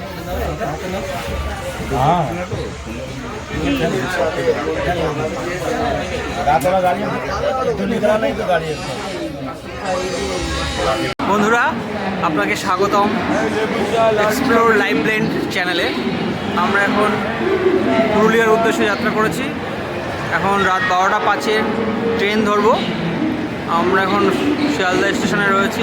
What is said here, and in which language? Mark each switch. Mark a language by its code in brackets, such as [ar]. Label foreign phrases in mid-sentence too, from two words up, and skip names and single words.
[hi] हाँ रात वाला गाड़ी तो निकला नहीं तो गाड़ी [bn] বন্ধুরা আপনাকে স্বাগতম এক্সপ্লোর লাইভ ব্লেন্ড চ্যানেলে। আমরা এখন পুরুলিয়ার উদ্দেশ্যে যাত্রা করেছি। এখন রাত 12টা 5-এ ট্রেন ধরবো। আমরা এখন শিয়ালদা স্টেশনে রয়েছি।